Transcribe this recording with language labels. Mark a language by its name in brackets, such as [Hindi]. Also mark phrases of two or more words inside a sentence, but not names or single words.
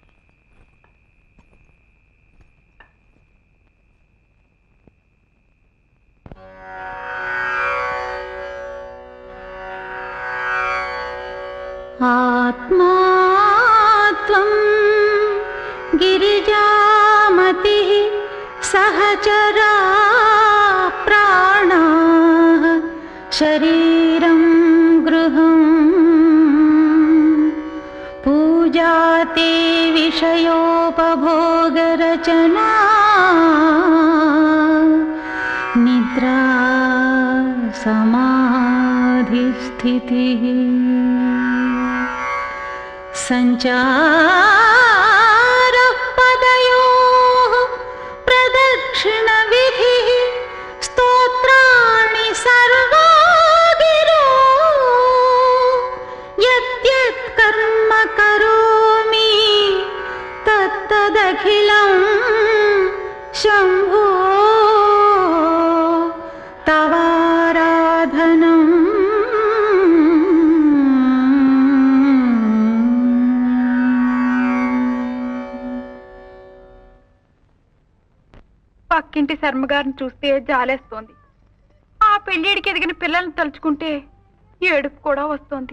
[Sanskrit] ఆత్మాత్వం గిరిజామతి సహచరా ప్రాణ శరీరం గృహం పూజాతే విషయో सुखोपभोगरचना निद्रा समाधिस्थितिः संचारः पदयोः प्रदक्षिणविधिः स्तोत्राणि सर्वा गिरो यद्यत् कर्म करोमि तत्तदखिलं शम्भो तवाराधनम्। [Telugu] పక్కింటి శర్మగారిని చూస్తే జాలేస్తోంది. ఆ పెళ్లిడికి ఎదిగిన పిల్లల్ని తలుచుకుంటే ఏడుపు కూడా వస్తోంది.